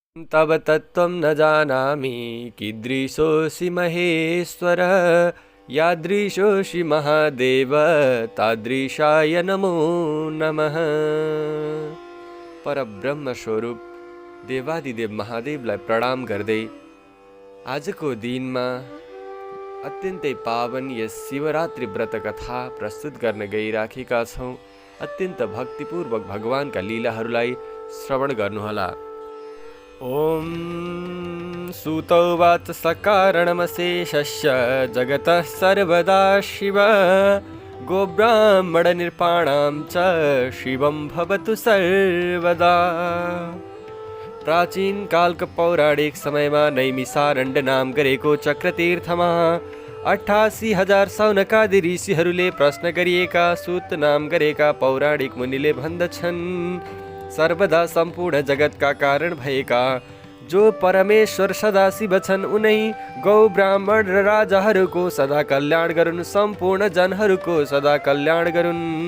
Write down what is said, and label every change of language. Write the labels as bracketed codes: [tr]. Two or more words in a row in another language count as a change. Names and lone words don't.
[sa] तव तत्त्वं न जानामि कीदृशोऽसि महेश्वर यादृशोऽसि महादेव तादृशाय नमो नमः। [ne] परब्रह्म स्वरूप देवादिदेव महादेवलाई प्रणाम गर्दै आजको दिनमा अत्यन्तै पावन यस शिवरात्रि व्रत कथा प्रस्तुत गर्न गइराखेका छौँ। अत्यन्त भक्तिपूर्वक भगवानका लीलाहरूलाई श्रवण गर्नुहोला। [sa] ओम सूतौवाच सकारणमशेषस्य जगतः सर्वदा शिव गोब्राह्मण निर्पाणां च शिवं भवतु सर्वदा। [ne] प्राचीन कालको पौराणिक समयमा नैमिसारण्य नाम गरेको चक्रतीर्थमा 88,000 सौनकादि ऋषिहरूले प्रश्न गरिएका सूत नाम गरेका पौराणिक मुनिले भन्दछन्, सर्वदा सम्पूर्ण जगतका कारण भएका जो परमेश्वर सदाशिव छन् उनै गौ ब्राह्मण र राजाहरूको सदा कल्याण गरून्, सम्पूर्ण जनहरूको सदा कल्याण गरून्।